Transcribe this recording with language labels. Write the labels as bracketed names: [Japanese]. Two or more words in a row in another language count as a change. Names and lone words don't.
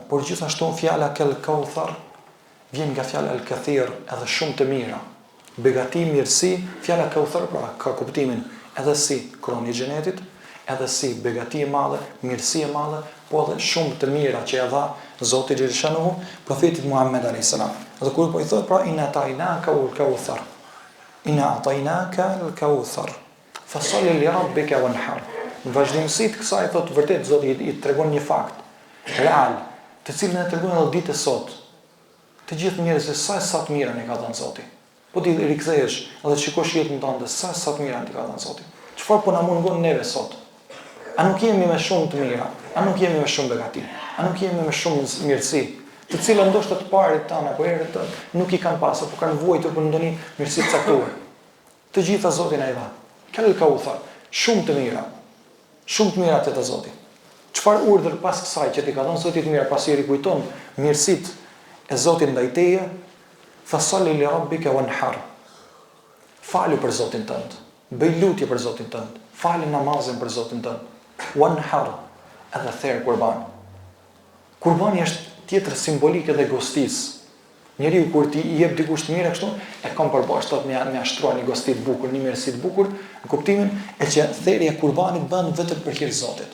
[Albanian] Por gjithashtu fjala kauthar vjen nga fjala al-kathir, edhe shumë të mira. Begati, mirësi, fjala kauthar pra ka kuptimin edhe si kroni i xhenetit, edhe si begati e madhe, mirësi e madhe, po edhe shumë të mira që e dha Zoti Xheleshanu profetit Muhammed a.s. Dhe kur po i thot pra [Arabic] إنا أعطيناك الكوثر. إنا أعطيناك الكوثر. فصل لربك وانحر. [Albanian] Në vazhdimsi të kësaj thot vërtet Zoti i tregon një fakt real, të cilën e tregon edhe ditën e sot. Të gjithë njerëzit sa të mira ne ka dhënë Zoti. Po ti rikthehesh edhe shikosh jetën tënde sa të mira ti ka dhënë Zoti. Çfarë po na mungon neve sot? A nuk jemi me shumë të mira? A nuk jemi me shumë begati? A nuk jemi me shumë mirësi? Të cilën ndoshta të parit tanë apo herët nuk i kanë pasur, por kanë vuajtur për ndonjë mirësi të caktuar. Të gjitha Zoti na i dha. Kauthar, shumë të mira. Shumë të mira te Zoti. Çfarë urdhër pas kësaj që ti ka dhënë Zoti të mira, pasi i rikujton mirësitë e Zotit ndaj teje, [Arabic] فصل لربك وانحر. [Albanian] Falu për Zotin tënd. Bëj lutje për Zotin tënd. Fali namazin për Zotin tënd. Wanhar, edhe therr kurban. Kurbani është tjetër simbolik edhe gostis. Njeriu kur ti i jep dikush të mirë kështu, e ka përbashkët thot me ashtruar një gosti të bukur, një mirësi të bukur, në kuptimin e që therrja e kurbanit bën vetëm për hir të Zotit.